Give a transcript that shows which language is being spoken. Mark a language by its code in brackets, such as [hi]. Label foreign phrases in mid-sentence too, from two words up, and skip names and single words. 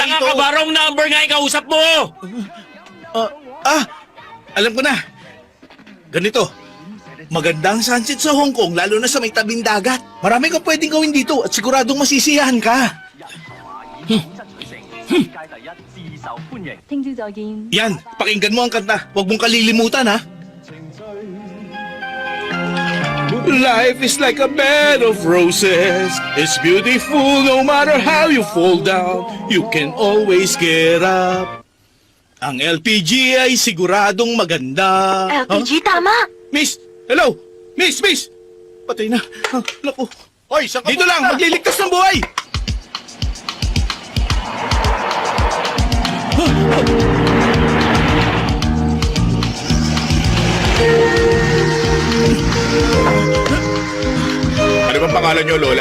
[tl] Tanga rito. ka ba? [en] Wrong number [tl] nga yung kausap mo. Alam ko na. Ganito. Maganda ang sunset sa Hong Kong, lalo na sa may tabing dagat. Marami kang pwedeng gawin dito at siguradong masisiyahan ka. [yue] 聽朝再見。 [tl] Yan, pakinggan mo ang kanta. Huwag mong kalilimutan, ha? [en] Life is like a bed of roses. It's beautiful no matter how you fall down. You can always get up. [tl] Ang LPG ay siguradong maganda. LPG, tama. Miss! Hello! Miss! Patay na. Naku. Hoy, saan ka Dito lang, pupunta? magliligtas ng buhay! Ano bang pangalan niyo, Lola?